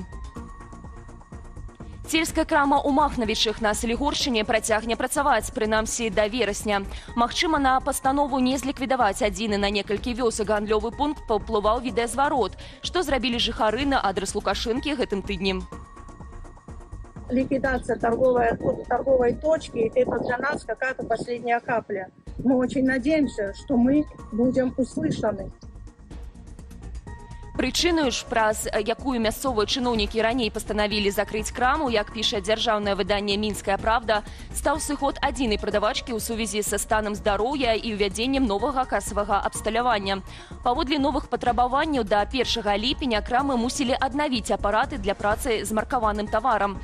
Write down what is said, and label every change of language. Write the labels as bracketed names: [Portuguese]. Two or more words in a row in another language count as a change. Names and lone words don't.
[Belarusian] Сельская крама ў Махнавічах на Салігоршчыне працягне працаваць, прынамсі да верасня. Магчыма, на пастанову не зліквідаваць адзіны на некалькі вёсак гандлёвы пункт паўплываў відэазварот, што зрабілі жыхары на адрас Лукашэнкі гэтым тыднем. [Russian] Ликвидация торговой точки – это для нас какая-то последняя капля. Мы очень надеемся, что мы будем услышаны. [Belarusian] Прычынаю ж, праз якую мясцовыя чыноўнікі раней пастанавілі закрыць краму, як піша дзяржаўнае выданне «Мінская правда», стаў сыход адзінай прадавачкі ў сувязі са станам здароўя і ўвядзеннем новага касавага абсталявання. Паводле новых патрабаванняў да 1 ліпеня крамы мусілі аднавіць апараты для працы з маркаваным таварам.